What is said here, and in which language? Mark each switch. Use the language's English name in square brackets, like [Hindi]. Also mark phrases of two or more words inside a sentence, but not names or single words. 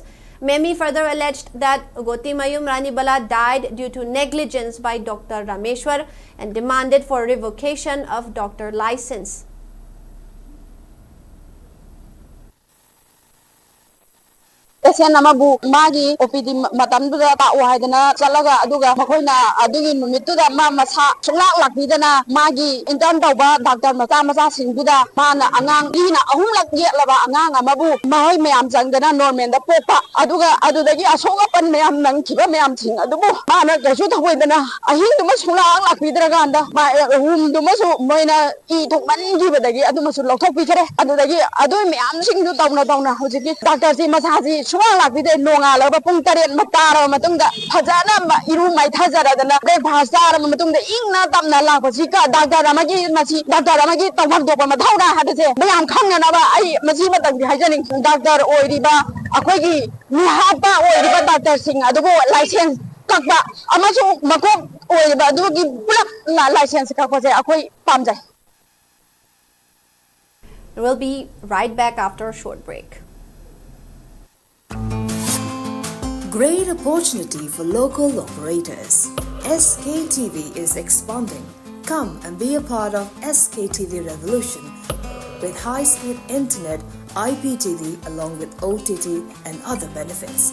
[English] Memi further alleged that Gotimayum Ranibala died due to negligence by Dr. Rameshwar and demanded for revocation of doctor license. [Manipuri] Patient amabu magi OPD matamduda ta'u haidana chalaga aduga makoina adugi numituda ma masa sunglak lakbidana magi intern tawba doctor macha singduda mana angang ina ahumlak yelaba angang amabu mahoi mayam changdana normal da popa aduga adudagi asonga pan mayam nang kiba mayam thing adubu mana kasu thawoidana ahin duma sunglak lakbidra ganda ma hum duma su moina I thokman gibadagi aduma su lokthok pikare adudagi adu mayam singdu tawna hojiki doctor ji masaji Suang lakbide nonga laba pung tarian matara matungda Hazana iru mai thajaradana breakfast ara matungda ingna tamna lakpa sika doctor amagi masi doctor amagi tawham dopa mathauna hadase mayam khangna ba ai masi matang haijaning doctor oiriba akhoi nihapa oiriba doctor sing adugo license kakba amasu makok oiriba adugi pulak na license kakpa se akhoi pamjai. [English] We'll be right back after a short break. Great opportunity for local operators. SKTV is expanding. Come and be a part of SKTV revolution with high-speed internet, IPTV along with OTT and other benefits.